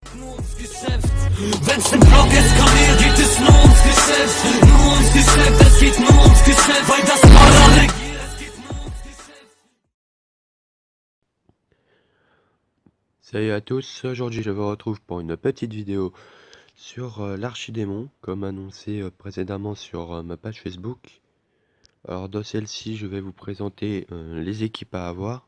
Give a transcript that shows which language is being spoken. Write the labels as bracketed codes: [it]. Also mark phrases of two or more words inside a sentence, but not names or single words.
[de] nur ums Geschäft. Wenn's im Block eskaliert, geht es nur ums Geschäft. Nur ums Geschäft, es geht nur ums Geschäft. Weil das Dollar regiert, es geht nur ums Geschäft. [fr] Salut à tous, aujourd'hui je vous retrouve pour une petite vidéo sur l'archidémon, comme annoncé précédemment sur ma page Facebook. Alors dans celle-ci je vais vous présenter les équipes à avoir.